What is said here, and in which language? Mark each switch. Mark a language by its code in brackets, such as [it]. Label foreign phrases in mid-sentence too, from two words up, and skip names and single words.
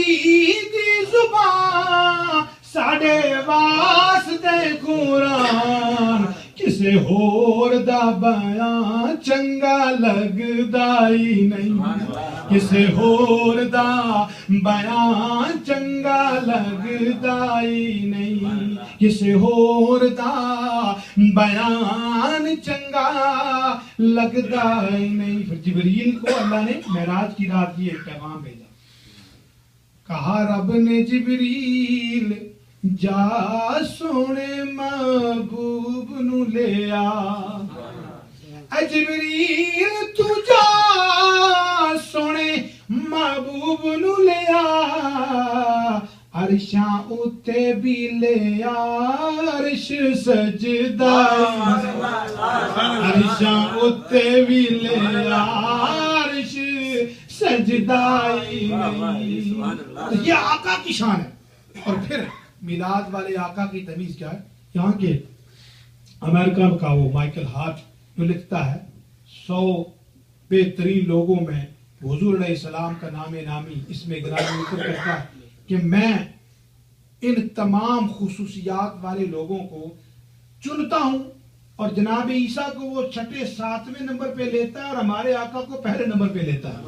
[pa] دی زبان ساڈے واسطے قرآن کسے ہور دا بیان چنگا لگدا ہی نہیں کسے ہور دا بیان چنگا لگدا ہی نہیں کسے ہور دا بیان چنگا لگدا ہی نہیں. [ur] پھر جبریل کو اللہ نے معراج کی رات یہ ایک پیغام بھیجا. [pa] کہا رب نے جبریل جا سونے محبوب نو لے آ. اے جبریل تو جا سونے محبوب نو لے آ. عرشاں اتے بھی لے آ عرش سجدہ عرشاں اتے بھی لے آ عرش سجدہ. [ur] یہ آقا کی شان ہے. اور پھر میلاد والے آقا کی تمیز کیا ہے؟ یہاں کے امریکہ کا وہ مائیکل ہارٹ جو لکھتا ہے 100 بہترین لوگوں میں حضور علیہ السلام کا نام نامی اس میں گرامی ذکر کرتا ہے کہ میں ان تمام خصوصیات والے لوگوں کو چنتا ہوں اور جناب عیسیٰ کو وہ 6 7ویں نمبر پہ لیتا ہے اور ہمارے آقا کو پہلے نمبر پہ لیتا ہے.